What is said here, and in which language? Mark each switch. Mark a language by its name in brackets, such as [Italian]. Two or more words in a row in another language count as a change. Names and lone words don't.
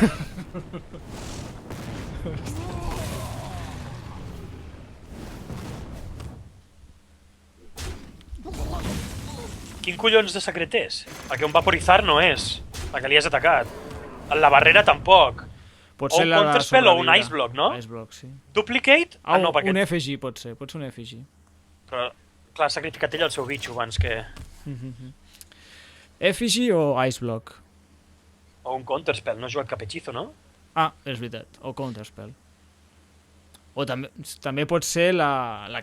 [Catalan] Quin collons de secret és? Perquè un vaporizar no és, perquè li has atacat. La barrera tampoc. Pot O ser un la de counterspell o un sobreviure. Ice Block, no? Ice Block, sí. Duplicate? No, perquè... Un FG pot ser un FG. Però, clar, ha sacrificat ell el seu bitxo abans que... FG o Ice Block? O un counterspell, no ha jugat cap hechizo, no? Ah, és veritat. O Counterspell. O també pot ser la que